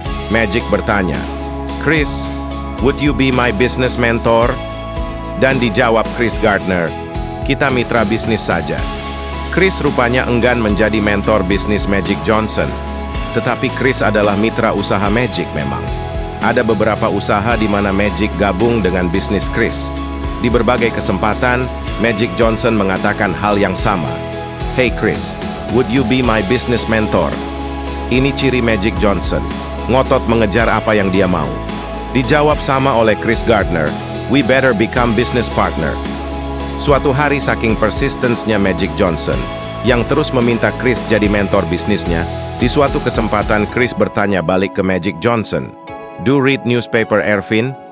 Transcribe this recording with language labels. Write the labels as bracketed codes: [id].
[en] Magic [id] bertanya, [en] "Chris, would you be my business mentor?" [id] Dan dijawab Chris Gardner, "Kita mitra bisnis saja." Chris rupanya enggan menjadi mentor bisnis Magic Johnson. Tetapi Chris adalah mitra usaha Magic memang. Ada beberapa usaha di mana Magic gabung dengan bisnis Chris. Di berbagai kesempatan, Magic Johnson mengatakan hal yang sama. [en] "Hey Chris, would you be my business mentor?" [id] Ini ciri Magic Johnson, ngotot mengejar apa yang dia mau. Dijawab sama oleh Chris Gardner, [en] "We better become business partner." [id] Suatu hari saking persistence-nya Magic Johnson, yang terus meminta Chris jadi mentor bisnisnya, di suatu kesempatan Chris bertanya balik ke Magic Johnson, [en] "Do read newspaper Earvin?"